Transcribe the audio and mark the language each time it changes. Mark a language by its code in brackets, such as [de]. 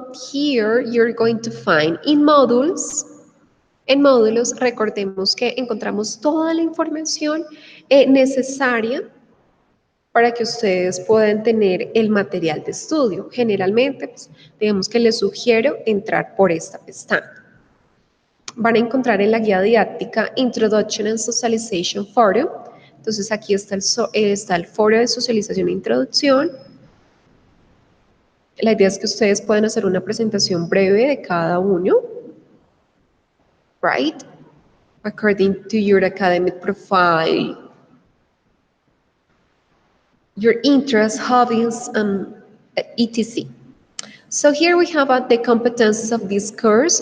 [en] Here you're going to find in modules. [es] En módulos, recordemos que encontramos toda la información necesaria para que ustedes puedan tener el material de estudio. Generalmente, pues, digamos que les sugiero entrar por esta pestaña. Van a encontrar en la guía didáctica Introduction and Socialization Forum. Entonces aquí está el foro de socialización e introducción. La idea es que ustedes puedan hacer una presentación breve de cada uno, right? [en] According to your academic profile, your interests, hobbies, etc. So here we have the competencies of this course.